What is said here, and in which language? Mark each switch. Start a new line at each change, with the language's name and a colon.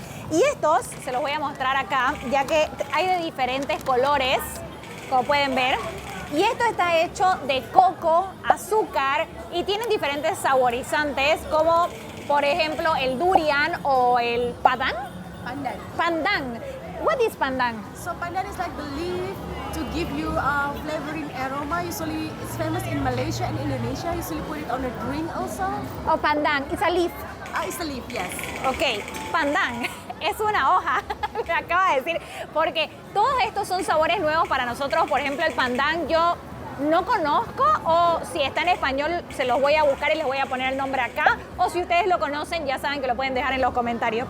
Spanish: Y estos se los voy a mostrar acá, ya que hay de diferentes colores, como pueden ver. Y esto está hecho de coco, azúcar y tienen diferentes saborizantes, como por ejemplo el durian o el padang. Pandan.
English: Pandan. What is pandan? So pandan is like the leaf to give you a flavoring aroma. Usually it's famous in Malaysia and Indonesia. Usually put it on a drink also. Oh, pandan. It's a leaf. It's a leaf, yes. Ok, pandan.
Spanish: Es una hoja, me acaba de decir, porque todos estos son sabores nuevos para nosotros. Por ejemplo, el pandan, yo no conozco, o si está en español se los voy a buscar y les voy a poner el nombre acá, o si ustedes lo conocen ya saben que lo pueden dejar en los comentarios.